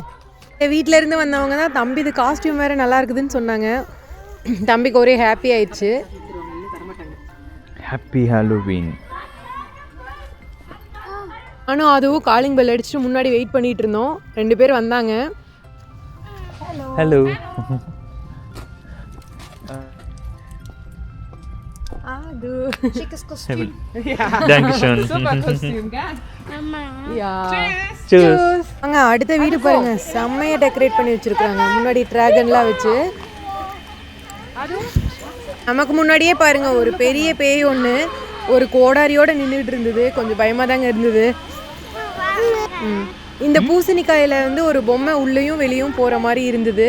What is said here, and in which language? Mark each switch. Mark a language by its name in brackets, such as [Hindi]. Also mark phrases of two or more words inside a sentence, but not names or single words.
[Tamil] இந்த வீட்டிலேருந்து வந்தவங்க தான் தம்பி இது காஸ்டியூம் வேறு நல்லா இருக்குதுன்னு சொன்னாங்க. தம்பிக்கு ஒரே ஹாப்பி ஆயிடுச்சு. [English] Happy Halloween. [Tamil] ஆனால் அதுவும் [English] calling bell [Tamil] அடிச்சுட்டு முன்னாடி வெயிட் பண்ணிகிட்டு இருந்தோம். 2 பேர் வந்தாங்க. ஹலோ. [German] Schickes Kostüm. Dankeschön. Super Kostüm, gell? Tschüss. [Tamil] அங்கே அடுத்த வீடு பாருங்க, செம்மையாக டெக்கரேட் பண்ணி வச்சுருக்காங்க. முன்னாடி ட்ராகன்லாம் வச்சு. நமக்கு முன்னாடியே பாருங்க ஒரு பெரிய பேய் ஒன்று ஒரு கோடாரியோடு நின்றுட்டு இருந்தது. கொஞ்சம் பயமாக தாங்க இருந்தது. இந்த பூசணிக்காயில் வந்து ஒரு பொம்மை உள்ளேயும் வெளியும் போகிற மாதிரி இருந்தது.